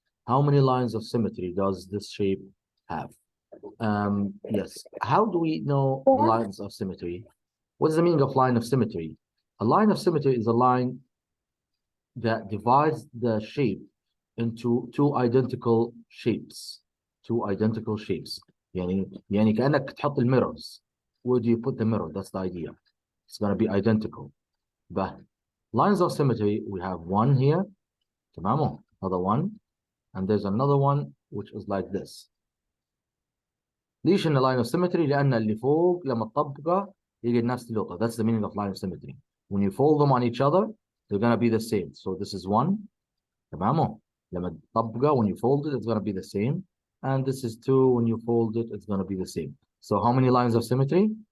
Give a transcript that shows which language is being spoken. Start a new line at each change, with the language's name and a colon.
English: How many lines of symmetry does this shape have? Yes. How do we know the lines of symmetry? What is the meaning of line of symmetry? A line of symmetry is a line that divides the shape into two identical shapes. Two identical shapes.
Arabic: يعني كأنك تحط mirrors.
English: Where do you put the mirror? That's the idea. It's going to be identical. But lines of symmetry, we have one here,
Arabic: تمام,
English: another one, and there's another one which is like this.
Arabic: ليش إن line of symmetry؟ لأن اللي فوق لما تطبقه يجي نفس النقطة.
English: That's the meaning of line of symmetry. When you fold them on each other, they're going to be the same. So this is one,
Arabic: تمام. لما تطبقه,
English: when you fold it, it's going to be the same. And this is two, when you fold it, it's going to be the same. So how many lines of symmetry?